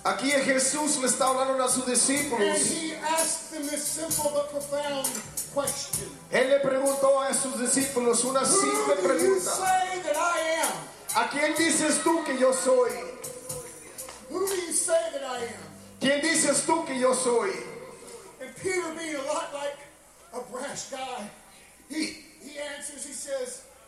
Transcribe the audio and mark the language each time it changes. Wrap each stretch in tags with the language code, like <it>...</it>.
<es>Aquí Jesús le está hablando a sus discípulos.</es> <en>And he asked them this simple but profound question.</en> <es>Él le preguntó a sus discípulos una simple pregunta.</es> <en>Who do you say that I am?</en> <es>¿A quién dices tú que yo soy?</es> <en>Who do you say that I am?</en> <es>¿Quién dices tú que yo soy?</es> <en>And Peter being a lot like a brash guy, he answers, he says,</en>